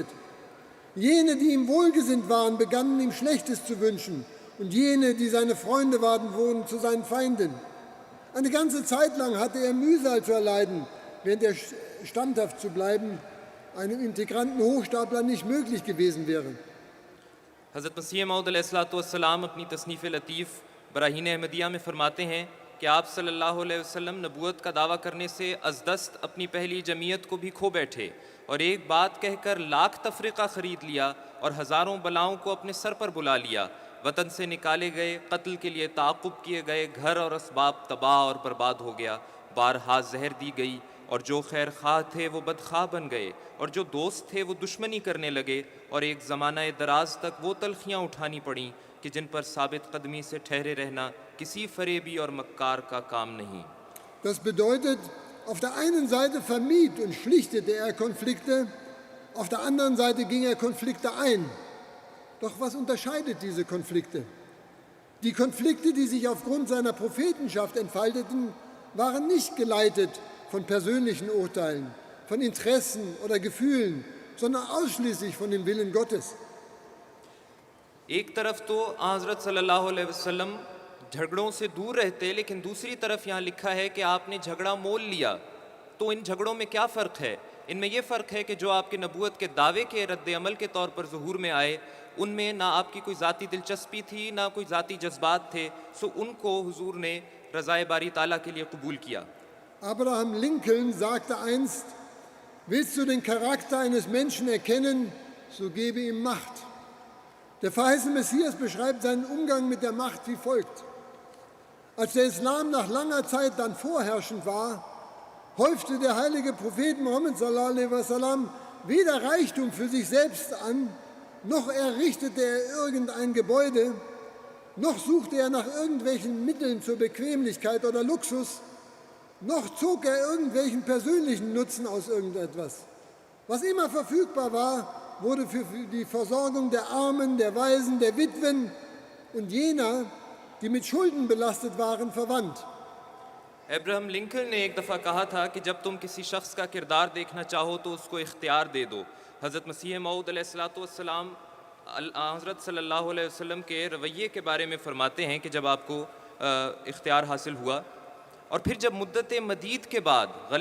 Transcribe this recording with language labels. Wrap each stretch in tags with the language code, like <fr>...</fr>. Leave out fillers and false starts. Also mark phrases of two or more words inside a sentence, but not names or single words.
<de>Jene, die ihm wohlgesinnt waren, begannen ihm Schlechtes zu wünschen, und jene, die seine Freunde waren, wurden zu seinen Feinden. Eine ganze Zeit lang hatte er Mühsal zu erleiden, während er standhaft zu bleiben einem integranten Hochstapler nicht möglich gewesen wäre.</de> <ur>حضرت مسیح موعود علیہ السلام اپنی تصنیف لطیف براہین احمدیہ میں فرماتے ہیں کہ آپ</ur> <ar>صلى الله عليه وسلم</ar> <ur>نبوت کا دعویٰ کرنے سے از دست اپنی پہلی جمعیت کو بھی کھو بیٹھے اور ایک بات کہہ کر لاکھ تفرقہ خرید لیا اور ہزاروں بلاؤں کو اپنے سر پر بلا لیا. وطن سے نکالے گئے، قتل کے لیے تعاقب کیے گئے، گھر اور اسباب تباہ اور برباد ہو گیا، بارہا زہر دی گئی اور جو خیر خواہ تھے وہ بدخواہ بن گئے اور جو دوست تھے وہ دشمنی کرنے لگے اور ایک زمانہ دراز تک وہ تلخیاں اٹھانی پڑیں کہ جن پر ثابت قدمی سے ٹھہرے رہنا کسی فریبی اور مکار کا کام نہیں.</ur> <de>Das bedeutet, auf der einen Seite vermied und schlichtete er Konflikte, auf der anderen Seite ging er Konflikte ein. Doch was unterscheidet diese Konflikte? Die Konflikte, die sich aufgrund seiner Prophetenschaft entfalteten, waren nicht geleitet von persönlichen Urteilen, von Interessen oder Gefühlen, sondern ausschließlich von dem Willen Gottes.</de> <ur>ایک طرف تو حضرت</ur> <ar>صلى الله عليه وسلم</ar> <ur>جھگڑوں سے دور رہتے، لیکن دوسری طرف یہاں لکھا ہے کہ آپ نے جھگڑا مول لیا. تو ان جھگڑوں میں کیا فرق ہے؟ ان میں یہ فرق ہے کہ جو آپ کے نبوت کے دعوے کے ردعمل کے طور پر ظہور میں آئے، ان میں نہ آپ کی کوئی ذاتی دلچسپی تھی، نہ کوئی ذاتی جذبات تھے، سو ان کو حضور نے رضائے باری تعالیٰ کے لیے قبول کیا.</ur> <de>Abraham Lincoln sagte einst, willst du den Charakter eines Menschen erkennen, so gebe ihm Macht. Der verheißene Messias beschreibt seinen Umgang mit der Macht wie folgt. Als der Islam nach langer Zeit dann vorherrschend war, häufte der heilige Prophet Muhammad</de> <ar>صلى الله عليه وسلم</ar> <de>weder Reichtum für sich selbst an, noch errichtete er irgendein Gebäude, noch suchte er nach irgendwelchen Mitteln zur Bequemlichkeit oder Luxus, noch zog er irgendwelchen persönlichen Nutzen aus irgendetwas. Was immer verfügbar war, wurde für die Versorgung der Armen, der Waisen, der Witwen und jener, die mit Schulden belastet waren, verwandt.</de> <ur>ابراہم لنکن نے ایک دفعہ کہا تھا کہ جب تم کسی شخص کا کردار دیکھنا چاہو تو اس کو اختیار دے دو. حضرت مسیح موعود علیہ السلام حضرت</ur> <ar>صلى الله عليه وسلم</ar> <ur>کے رویے کے بارے میں فرماتے ہیں کہ جب آپ کو اختیار حاصل ہوا اور پھر جب مدت مدید کے بعد</ur>